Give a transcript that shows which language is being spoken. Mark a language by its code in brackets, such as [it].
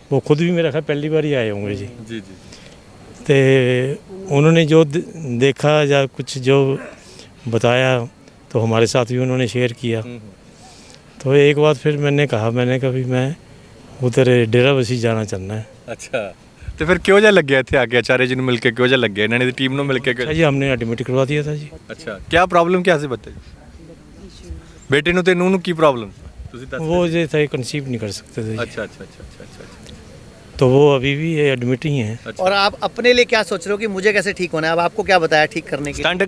[hi] वो खुद भी मेरा ख्याल पहली बार ही आए होंगे जी। [pa] ਜੀ ਜੀ। [hi] तो उन्होंने जो देखा या कुछ जो बताया तो हमारे साथ भी उन्होंने शेयर किया। तो एक बात फिर मैंने कहा भी मैं उधर डेरा बस्सी जाना चाहना है। [pa] ਅੱਛਾ, ਤੇ ਫਿਰ ਕਿਉਂ ਜਿਹਾ ਲੱਗਿਆ ਇੱਥੇ ਆ ਕੇ ਆਚਾर्य ਜੀ ਨੂੰ ਮਿਲ ਕੇ? ਕਿਉਂ ਜਿਹਾ ਲੱਗਿਆ ਇਹਨਾਂ ਦੀ ਟੀਮ ਨੂੰ ਮਿਲ ਕੇ? [hi] अच्छा जी, हमने एडमिट करवा दिया था जी। [pa] ਅੱਛਾ, ਕੀ ਪ੍ਰੋਬਲਮ ਕਿਆ ਸੀ ਬੱਤੇ? ਬੇਟੇ ਨੂੰ ਤੇ ਨੂੰਹ ਨੂੰ ਕੀ ਪ੍ਰੋਬਲਮ? ਤੁਸੀਂ ਦੱਸ। [hi] वो जो था कंसीव नहीं कर सकते थे जी। [pa] ਅੱਛਾ ਅੱਛਾ ਅੱਛਾ ਅੱਛਾ ਅੱਛਾ। [hi] तो वो अभी भी एडमिट ही हैं। और आप अपने लिए क्या सोच रहे हो कि मुझे कैसे ठीक होना है? अब आपको क्या बताया ठीक करने के लिए?